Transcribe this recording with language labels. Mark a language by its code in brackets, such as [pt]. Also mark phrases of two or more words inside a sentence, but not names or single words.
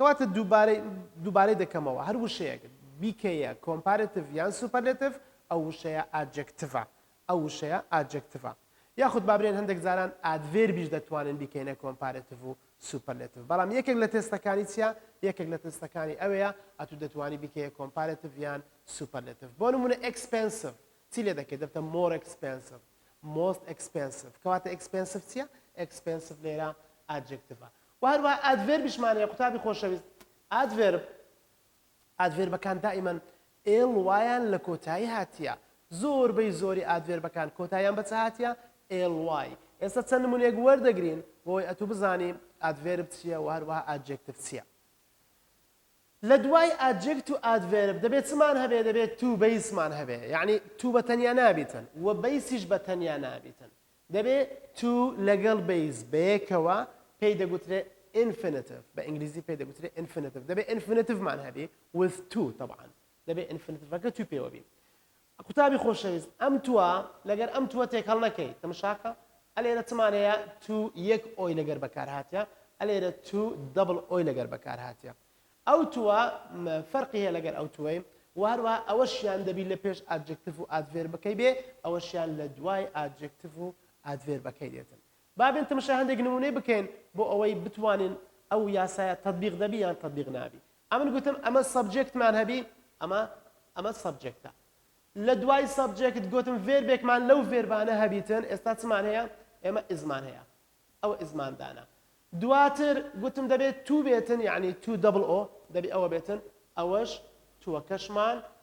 [ckb] کەواتە دووبارەی دەکەمەوە هەر وشەیەک بیکەیە کۆمپارێتیڤ یان سوپەرلێتیڤ ئەو وشەیە ئادجەکتیڤە ئەو وشەیە ئادجەکتیڤە یاخود بابرێن هەندێک جاران ئادڤێربیش دەتوانن بیکەینە کۆمپارێتیڤ و سوپەرلێتیڤ بەڵام یەکێک لە تێستەکانی چیە یەکێک لە تێستەکانی ئەوەیە ئەتو دەتوانی بیکەیە کۆمپارێتیڤ یان سوپەرلێتیڤ بۆ نمونە ئەکسپێنسیڤ چی لێ دەکەیت دەبتە [en] more expensive most expensive [ckb] کەواتە expensive چییە expensive لێرە adjective و هەروە adverbیشمانەیە قوتابی خۆشەویست adverbەکان دائیمەن ly لە کۆتایی هاتیە زۆربەی زۆری adverbەکان کۆتاییان بەچە هاتیە ly ئێستا چەند نمونەیەک وەردەگرین بۆی ئەتوو بزانی adverb چییە و هەروە adjective چییە لە دوای adjective و adverb دەبێت چمان هەبێ دەبێت to بەیسمان هەبێ یعنی to بەتەنیا نابیتن و بەیسیش بەتەنیا نابیتن دەبێت to لەگەڵ بەیس بەیەکەوە پێی دەگوترێت infinitive بە ئینگلیزی پێی دەگوترێت infinitive دەبێت infinitive-مان هەبێ [en] with to [ckb] طبعا دەبێت infinitive-ەکە to پێوە بی قوتابی خۆشەویست ئەم تووە لەگەر ئەم تووە تێکەڵ نەکەی تەماشاکە ئەلێرە چمانەیە to یەک ئۆی لەگەر بەکار هاتیە ئەلێرە [en] to double [ckb] ئۆی لەگەر بەکار هاتیە ئەو تووە فەرقی هەیە لەگەر ئەو تووەی وهروە ئەوەشیان دەبی لە پێش ئادجەکتیڤ و ئادڤێربەکەی بێ ئەوەشیان لە دوای ئادجەکتیڤ و ئادڤێربەکەی دێتن بابێن تەماشا هەندێک نمونەی بکەین بۆ ئەوەی بتوانین ئەو یاسایە تەطبیق دەبی یان تەطبیق نابی ئەمن گوتم ئەمە سەبجێکتمان هەبی ئەمە سەبجێکتە لە دوای سەبجێکت گوتم ڤێربێکمان لەو ڤێربانە هەبیتن ئێستا چمان هەیە ئێمە ئیزمان هەیە ئەوە ئیزماندانە دواتر گوتم دەبێت تو بێتن یعنی [en] to double o [ckb] دەبێت ئەوە بێتن ئەوەش تووەکەشمان